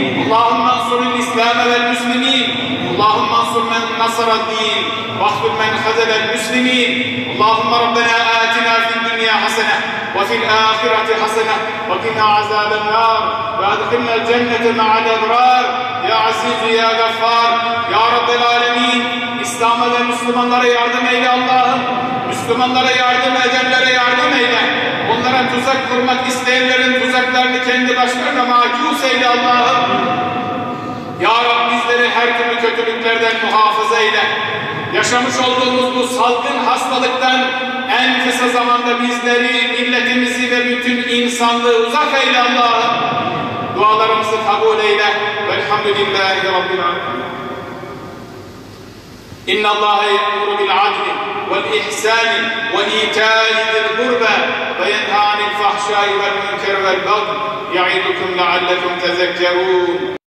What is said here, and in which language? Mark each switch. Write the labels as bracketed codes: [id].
[ar] اللهم انصر الإسلام والمسلمين اللهم انصر من نصر الدين واخذل من خذل المسلمين اللهم ربنا آتنا في الدنيا حسنة وفي الآخرة حسنة وقنا عذاب النار وأدخلنا الجنة مع الأبرار يا عزيز يا غفار يا رب العالمين. [tr] İslam'a ve Müslümanlara yardım eyle Allah'ım. Müslümanlara yardım edenlere yardım eyle. Onlara tuzak kurmak isteyenlerin tuzaklarını kendi başlarına mahkus eyle Allah'ım. Ya Rabbi bizleri her türlü kötülüklerden muhafaza eyle. Yaşamış olduğumuz bu salgın hastalıktan en kısa zamanda bizleri, milletimizi ve bütün insanlığı uzak eyle Allah'ım. Dualarımızı kabul eyle. [ar] Velhamdülillahi Rabbil alemin. إن الله يأمر بالعدل والإحسان وإيتاء ذي القربى وينهى عن الفحشاء والمنكر والبغي يعظكم لعلكم تذكرون.